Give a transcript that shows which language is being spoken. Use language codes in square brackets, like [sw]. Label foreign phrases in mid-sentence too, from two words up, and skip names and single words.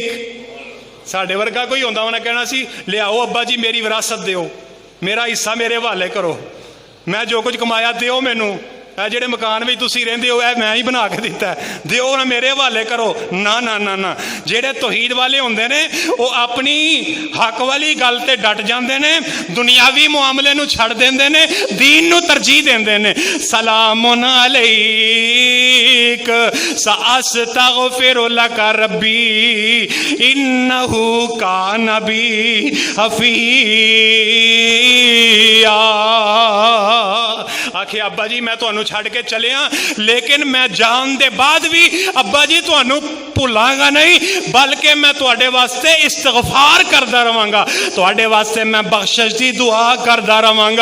[pa] ਸਾਡੇ ਵਰਗਾ ਕੋਈ ਹੁੰਦਾ ਉਹਨੇ ਕਹਿਣਾ ਸੀ ਲਿਆਓ ਅੱਬਾ ਜੀ ਮੇਰੀ ਵਿਰਾਸਤ ਦਿਓ, ਮੇਰਾ ਹਿੱਸਾ ਮੇਰੇ ਹਵਾਲੇ ਕਰੋ, ਮੈਂ ਜੋ ਕੁਝ ਕਮਾਇਆ ਦਿਓ ਮੈਨੂੰ, ਜਿਹੜੇ ਮਕਾਨ ਵਿੱਚ ਤੁਸੀਂ ਰਹਿੰਦੇ ਹੋ ਮੈਂ ਹੀ ਬਣਾ ਕੇ ਦਿੱਤਾ ਹੈ, ਦਿਓ ਨਾ ਮੇਰੇ ਹਵਾਲੇ ਕਰੋ। ਨਾ ਨਾ ਨਾ ਨਾ, ਜਿਹੜੇ ਤੌਹੀਦ ਵਾਲੇ ਹੁੰਦੇ ਨੇ ਉਹ ਆਪਣੀ ਹੱਕ ਵਾਲੀ ਗੱਲ ਤੇ ਡਟ ਜਾਂਦੇ ਨੇ, ਦੁਨਿਆਵੀ ਮੁ�आਮਲੇ ਨੂੰ ਛੱਡ ਦੇਂਦੇ ਨੇ, ਦੀਨ ਨੂੰ ਤਰਜੀਹ ਦੇਂਦੇ ਨੇ। [ar] سلام عليك سأستغفر لك ربي إنه كان بي حفيا. [pa] ਆਖੇ ਅੱਬਾ ਜੀ ਮੈਂ ਤੁਹਾਨੂੰ ਛੱਡ ਕੇ ਚੱਲਿਆ, ਲੇਕਿਨ ਮੈਂ ਜਾਣ ਦੇ ਬਾਅਦ ਵੀ ਅੱਬਾ ਜੀ ਤੁਹਾਨੂੰ ਭੁੱਲਾਂਗਾ ਨਹੀਂ, ਬਲਕਿ ਮੈਂ ਤੁਹਾਡੇ ਵਾਸਤੇ ਇਸਤਗ਼ਫ਼ਾਰ ਕਰਦਾ ਰਹਾਂਗਾ, ਤੁਹਾਡੇ ਵਾਸਤੇ ਮੈਂ ਬਖ਼ਸ਼ਿਸ਼ ਦੀ ਦੁਆ ਕਰਦਾ ਰਹਾਂਗਾ।